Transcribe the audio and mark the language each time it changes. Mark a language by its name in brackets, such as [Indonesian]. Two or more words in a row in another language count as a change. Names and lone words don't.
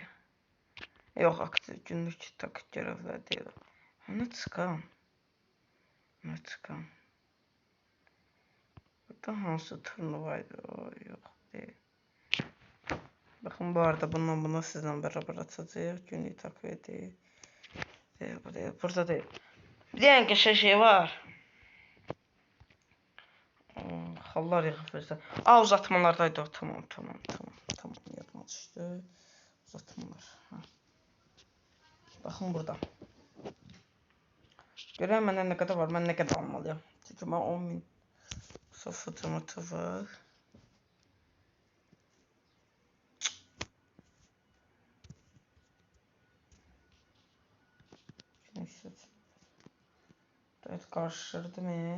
[Azerbaijani] Yox, aktiv günlük taktik görevlər deyil. Nə çıxam? Burada hansı turnuvaydı? Yox, deyil. Baxın, bu arada bununla sizlə bərabər açacaq. Günlük taktik deyil. [Turkish] Değil, bu değil. Burada değil. Bir diyen geçen şey var. [Azerbaijani] Hallar yığılırsa. Aa, uzatmalardaydı o. Tamam. Yadıma düşdü. Uzatmalar. Ha. Baxın burada. Görən məndən nə qədər var? Mən nə qədər almalıyam? Çünki mən 10.000 sıfır var. [Turkish] Evet, karıştırdı mı?